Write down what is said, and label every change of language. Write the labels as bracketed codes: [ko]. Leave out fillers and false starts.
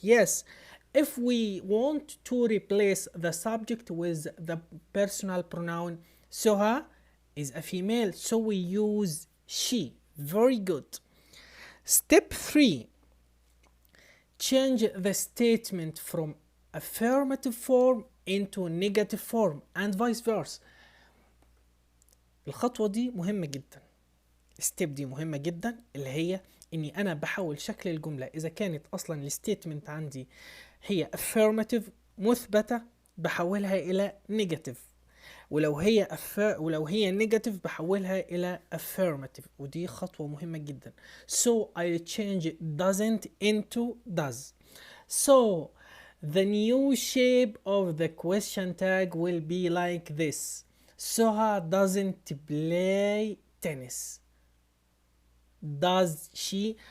[en] Yes, if we want to replace the subject with the personal pronoun, Soha is a female, so we use she. Very good. Step 3, change the statement from affirmative form into negative form and vice versa. [ar] الخطوة دي مهمة جدا. الستيب دي مهمة جدا، اللي هي اني انا بحول شكل الجملة اذا كانت اصلا الستيتمنت عندي هي affirmative مثبتة، بحولها الى negative. ولو هي negative بحولها إلى affirmative، ودي خطوة مهمة جدا. [en] So I change doesn't into does. So the new shape of the question tag will be like this. Soha doesn't play tennis. Does she?